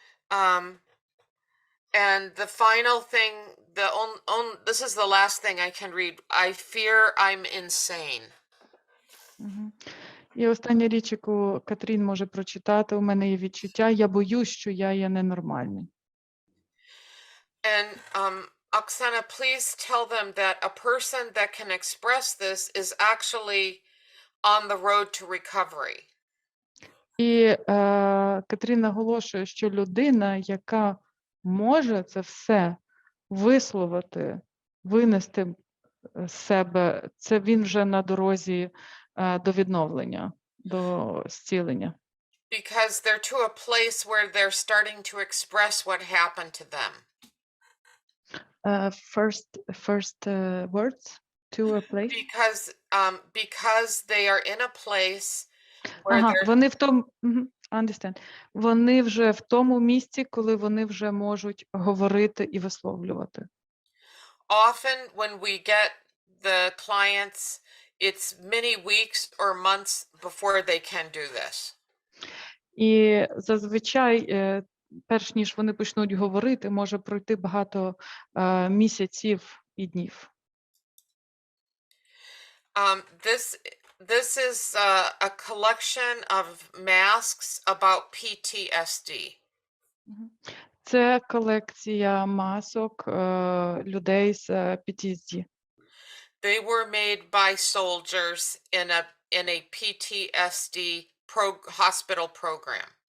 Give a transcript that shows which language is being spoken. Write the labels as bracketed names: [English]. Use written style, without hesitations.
[English] And the final thing, this is the last thing I can read. I fear I'm insane. [Ukrainian] І остання річ, яку Кетрін може прочитати, у мене є відчуття, я боюсь, що я є ненормальний. [English] And Oksana, please tell them that a person that can express this is actually on the road to recovery. [Ukrainian] І Кетрін наголошує, що людина, яка може це все висловити, винести з себе, це він вже на дорозі до відновлення, до зцілення. [English] Because they're to a place where they're starting to express what happened to them. First words to a place. Because they are in a place where Ага, they're [Ukrainian] вони в тому, [English] understand. [Ukrainian] Вони вже в тому місці, коли вони вже можуть говорити і висловлювати. [English] often when we get the clients, it's many weeks or months before they can do this. [Ukrainian] І зазвичай, перш ніж вони почнуть говорити, може пройти багато місяців і днів. [English] This is a collection of masks about PTSD. [Ukrainian] Це колекція масок людей з PTSD. [English] They were made by soldiers in a PTSD hospital program.